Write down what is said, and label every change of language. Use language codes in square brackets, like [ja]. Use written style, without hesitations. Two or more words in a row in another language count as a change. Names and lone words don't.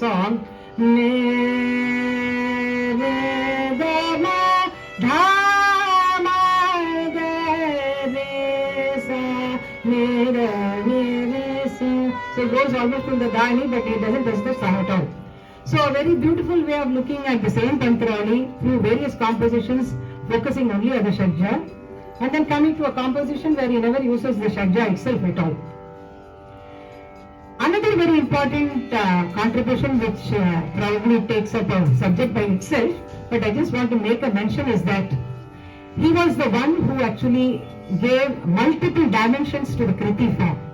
[en] song. Ne re ga ma dha ma ga re sa ne ra ne re sa. So it goes almost from the dhani, but it doesn't touch the sa at all. So a very beautiful way of looking at the same Tantrali through various compositions, focusing only on the Shadja, and then coming to a composition where he never uses the Shadja itself at all. Another very important contribution which probably takes up a subject by itself, but I just want to make a mention, is that he was the one who actually gave multiple dimensions to the Kriti form.